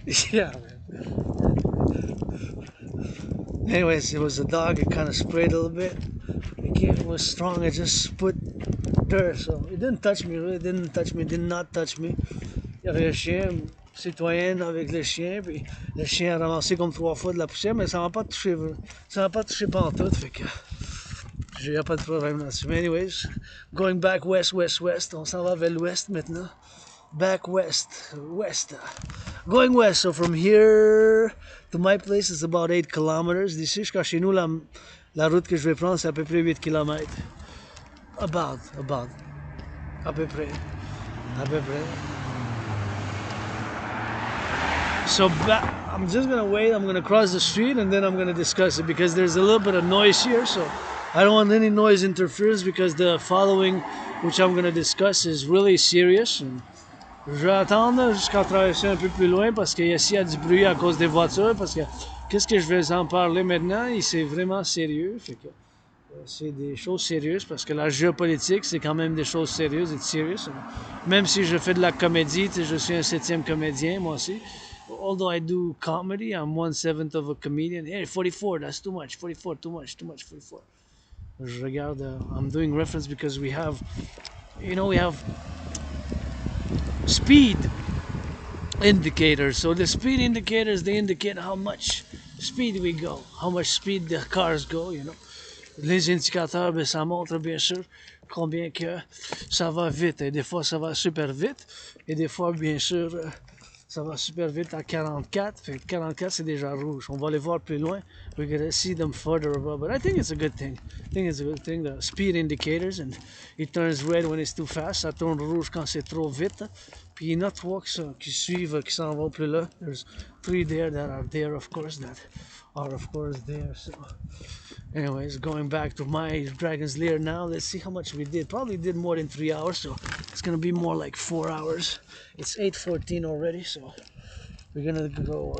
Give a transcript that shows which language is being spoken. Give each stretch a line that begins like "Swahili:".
English: Yeah, man. Anyways, it was a dog. It kind of sprayed a little bit. It was strong. I just put dirt, so it didn't touch me. Really, didn't touch me. Did not touch me.
French: Il y avait un chien, Citoyen, avec le chien, puis le chien a ramassé comme 3 fois de la poussière, mais ça m'a pas touché. Ça m'a pas touché pantoute, fait que il n'y a pas de problème là-dessus.
English: Mais anyways, going back west, west, west.
French: On s'en va vers l'ouest maintenant.
English: Back west, west. Going west, so from here to my place is about 8 kilometers.
French: D'ici jusqu'à chez nous, la route que je vais prendre, c'est à peu près 8 kilomètres. About. À peu près.
English: So I'm just gonna wait. I'm gonna cross the street and then I'm gonna discuss it because there's a little bit of noise here. So I don't want any noise interference because the following, which I'm gonna discuss, is really serious.
French: And je vais attendre jusqu'à traverser un peu plus loin parce qu'ici il y a du bruit à cause des voitures. Parce que qu'est-ce que je vais en parler maintenant? C'est vraiment sérieux. Fait que c'est des choses sérieuses parce que la géopolitique, c'est quand même des choses sérieuses et serious. Même si je fais de la comédie, je suis un 7e comédien, moi aussi.
English: Although I do comedy, I'm 1/7 of a comedian. Hey, 44, that's too much. 44, too much, 44.
French: Je regarde,
English: I'm doing reference because we have, we have speed indicators. So the speed indicators, they indicate how much speed we go, how much speed the cars go.
French: Les indicateurs, ben, ça montre bien sûr combien que ça va vite. Et des fois, ça va super vite. Et des fois, bien sûr, ça va super vite à 44. Fait que 44, c'est déjà rouge. On va aller voir plus loin.
English: We're gonna see them further above. But I think it's a good thing. I think it's a good thing. The speed indicators, and it turns red when it's too fast.
French: Ça tourne rouge quand c'est trop vite. Puis il y en a trois qui suivent, qui s'en vont plus là.
English: There's 3 there that are there, of course, that are, of course, there. So, anyways, going back to my Dragon's Lair now. Let's see how much we did. Probably did more than 3 hours, so it's gonna be more like 4 hours. It's 8:14 already, so we're gonna go.